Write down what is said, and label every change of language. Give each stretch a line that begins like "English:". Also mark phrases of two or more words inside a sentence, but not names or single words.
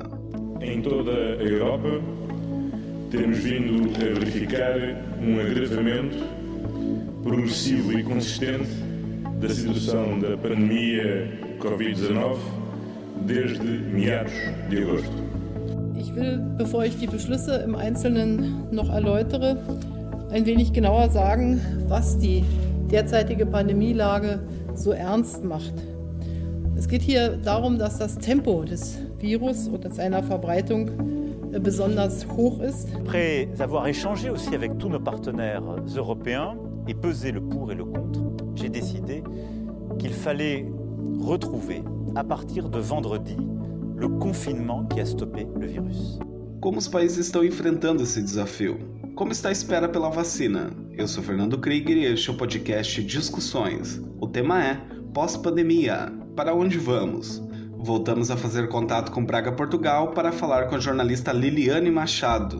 Portuguese: Em toda a Europa, temos vindo a verificar um agravamento progressivo e consistente da situação da pandemia Covid-19 desde meados de agosto.
German: Ich will, bevor ich die Beschlüsse im Einzelnen noch erläutere, ein wenig genauer sagen, was die derzeitige Pandemielage so ernst macht. Es geht hier darum, dass das Tempo des Virus und seiner Verbreitung besonders hoch ist.
French: Après avoir échangé aussi avec tous nos partenaires européens et pesé le pour et le contre, j'ai décidé qu'il fallait retrouver, à partir de vendredi, le confinement qui a stoppé le vírus.
Portuguese: Como os países estão enfrentando esse desafio? Como está a espera pela vacina? Eu sou Fernando Krieger e este é o podcast Discussões. O tema é Pós-pandemia. Para onde vamos? Voltamos a fazer contato com Braga, Portugal, para falar com a jornalista Liliane Machado.